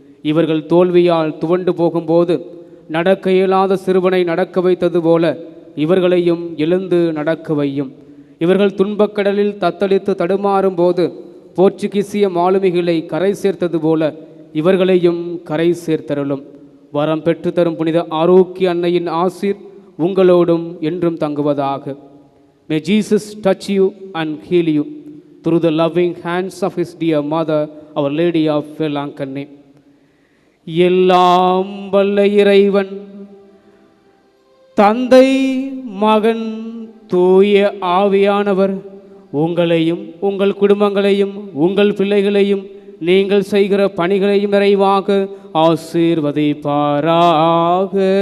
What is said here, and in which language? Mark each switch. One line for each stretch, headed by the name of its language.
Tamil: இவர்கள் தோல்வியால் துவண்டு போகும்போது நடக்க இயலாத சிறுவனை நடக்க வைத்தது போல இவர்களையும் எழுந்து நடக்க வையும். இவர்கள் துன்பக்கடலில் தத்தளித்து தடுமாறும் போது போர்ச்சுகீசிய மாலுமிகளை கரை சேர்த்தது போல இவர்களையும் கரை சேர்த்தருளும். வரம் பெற்று தரும் புனித ஆரோக்கிய அன்னையின் ஆசீர் உங்களோடும் என்றும் தங்குவதாக.
English: May Jesus touch you and heal you through the loving hands of his dear mother, Our Lady of Velankanni.
Tamil: எல்லாம் வல்ல இறைவன் தந்தை, மகன், தூய ஆவியானவர் உங்களையும் உங்கள் குடும்பங்களையும் உங்கள் பிள்ளைகளையும் நீங்கள் செய்கிற பணிகளையும் நிறைவாக ஆசீர்வதிப்பாராக.